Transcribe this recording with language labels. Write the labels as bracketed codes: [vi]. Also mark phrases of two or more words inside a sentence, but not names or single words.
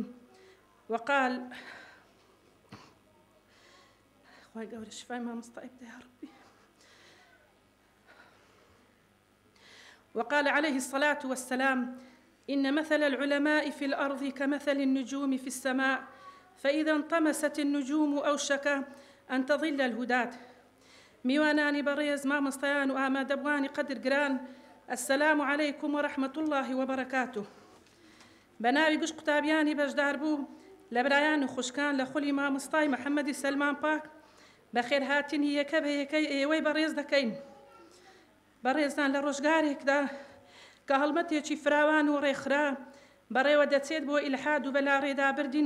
[ar] وقال وقال عليه الصلاة والسلام: إن مثل العلماء في الأرض كمثل النجوم في السماء، فإذا انطمست النجوم أوشك أن تظل الهداة. [ckb] میوانانی بەڕێز مامۆستایان و ئامادەبوانی قەدر گران، [ar] السلام عليكم ورحمة الله وبركاته. [ckb] بەناوی گشت قوتابیانی بەشدار بوو لە برایان و خوشکان لە خولی مامۆستای محەممەدی سەلمان پاک بەخێرهاتنی یەکە بە یەکەی ئێوەی بەڕێز دەکەین. بەڕێزان لە ڕۆژگارێکدا کە هەڵمەتێکی فراوان و ڕێکخرا بەڕێوە دەچێت بۆ ئیلحاد و بەلا ڕێدابردنی